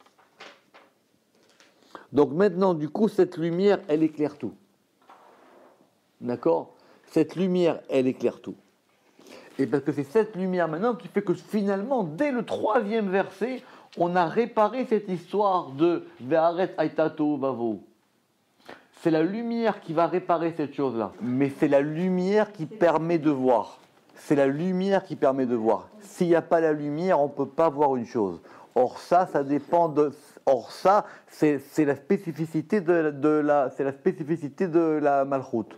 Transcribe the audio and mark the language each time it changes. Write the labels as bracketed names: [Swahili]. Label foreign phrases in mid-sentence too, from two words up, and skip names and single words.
[French] Donc maintenant, du coup, cette lumière, elle éclaire tout. D'accord? Cette lumière, elle éclaire tout. Et parce que c'est cette lumière maintenant qui fait que finalement, dès le 3e verset, on a réparé cette histoire de [Hebrew] והארץ היתה תהו ובהו. [French] C'est la lumière qui va réparer cette chose-là. Mais c'est la lumière qui permet de voir. C'est la lumière qui permet de voir. S'il n'y a pas la lumière, on ne peut pas voir une chose. Or ça dépend de... Or ça, c'est la spécificité c'est la spécificité de la malchoute.